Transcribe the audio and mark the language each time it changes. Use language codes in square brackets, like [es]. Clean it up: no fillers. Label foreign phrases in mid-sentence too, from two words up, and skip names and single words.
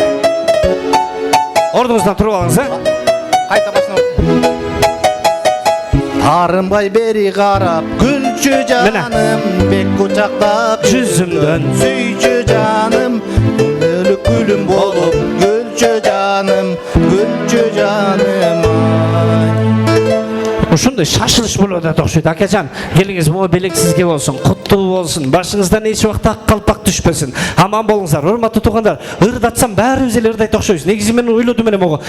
[kk] Ордыңыздан тұрып алыңыз, Қайта басына. Арынбай бері қарап, күлші жаным, бек құшақтап жүзімден сүйші жаным, өлік күлім болып, күлші жаным, [ky] Ушундай шашылыш болуп атат окшойт. Акачан, келиңиз, могу белек сизге болсун, куттуу болсун. Башыңыздан эч убакта калпак түшпөсүн. Аман болуңуздар, урматтуу туугандар. Ырдатсам баарыбыз эле ырдайт окшойбуз. Негизи мен ойлодум эле могу.